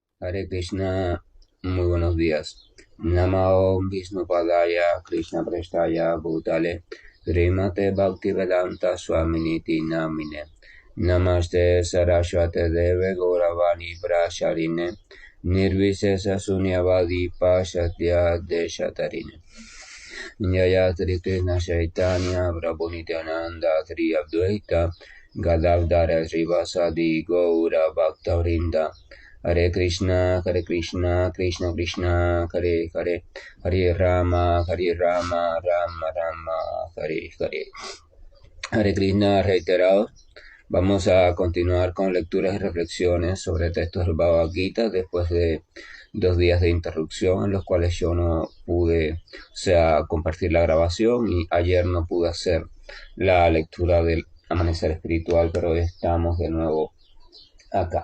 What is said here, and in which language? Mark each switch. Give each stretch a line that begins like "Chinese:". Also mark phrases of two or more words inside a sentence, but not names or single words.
Spanish: Hare Krishna, muy buenos días.
Sanskrit: नमो विष्णु पादाय कृष्ण प्रेस्ताय भूतले श्रीमते भक्तिवेदान्त स्वामिनिति नामिने नमस्ते सरस्वते देवे गौरवाणी प्रशरिणे निर्विशेष शून्यवादि पशत्य देशतारिणे जय श्री कृष्ण चैतन्य प्रभु नित्यानन्द श्री अद्वैत गदाधर श्रीवासादि गौर भक्तवृन्द हरे कृष्ण, कृष्ण कृष्ण, हरे हरे, हरे राम, राम राम, हरे हरे.
Spanish: Hare Krishna reiterados. Vamos a continuar con lecturas y reflexiones sobre textos del Bhagavad Gita después de 2 días de interrupción en los cuales yo no pude, compartir la grabación y ayer no pude hacer la lectura del amanecer espiritual, pero estamos de nuevo acá.